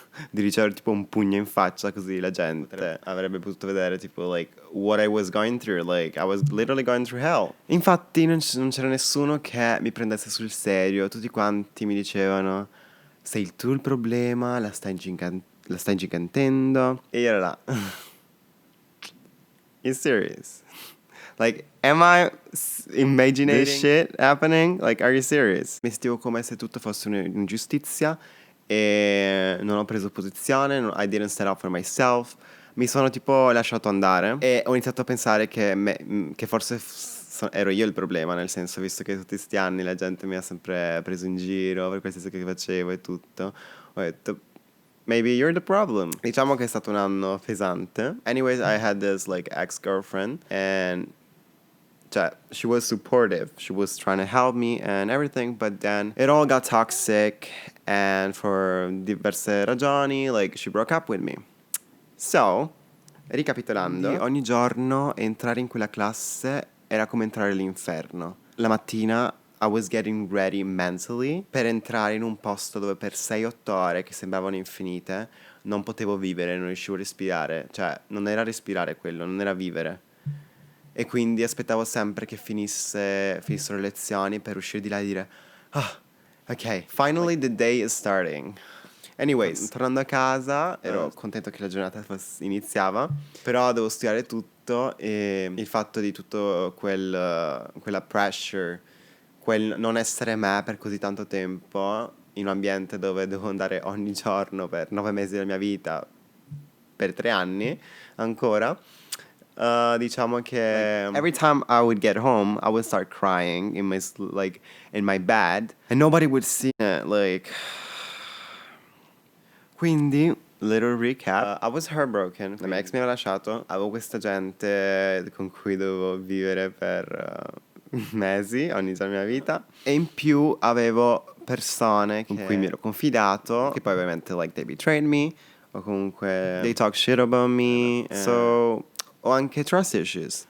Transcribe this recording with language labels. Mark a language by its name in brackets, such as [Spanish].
[Italian] di ricevere tipo un pugno in faccia, così la gente avrebbe potuto vedere tipo [English] like what I was going through, like I was literally going through hell. [Italian] Infatti non c'era nessuno che mi prendesse sul serio, tutti quanti mi dicevano sei tu il problema, la stai ingigantendo, e io ero là. [English] You serious? Like, am I imagining this shit happening? Like, are you serious? [Italian] Mi sentivo come se tutto fosse un'ingiustizia e non ho preso posizione, [English] I didn't stand up for myself. [Italian] Mi sono tipo lasciato andare e ho iniziato a pensare che forse ero io il problema, nel senso, visto che tutti questi anni la gente mi ha sempre preso in giro per qualsiasi cosa che facevo e tutto, ho detto [English] maybe you're the problem. [Italian] Diciamo che è stato un anno pesante. [English] Anyways, I had this like ex-girlfriend and cioè, she was supportive. She was trying to help me and everything, but then it all got toxic and for [Italian] diverse ragioni, [English] like she broke up with me. [Italian] So, ricapitolando, ogni giorno entrare in quella classe era come entrare all'inferno. La mattina [English] I was getting ready mentally [Italian] per entrare in un posto dove per 6-8 ore, che sembravano infinite, non potevo vivere, non riuscivo a respirare. Cioè, non era respirare quello, non era vivere. E quindi aspettavo sempre che finissero le lezioni per uscire di là e dire ah, ok, [English] finally the day is starting. [Italian] Anyways, tornando a casa, ero contento che la giornata iniziava, però devo studiare tutto e il fatto di tutto quella pressure, quel non essere me per così tanto tempo, in un ambiente dove devo andare ogni giorno per 9 mesi della mia vita, per 3 anni ancora. Diciamo che [English] every time I would get home, I would start crying in my bed, and nobody would see it. Like, quindi, little recap, I was heartbroken. [Italian] La mia ex mi aveva lasciato, avevo questa gente con cui dovevo vivere per mesi, ogni giorno della mia vita, e in più avevo persone con cui mi ero confidato, che poi ovviamente [English] like they betrayed me, [Italian] o comunque [English] they talk shit about me, [Italian] so ho anche trust issues.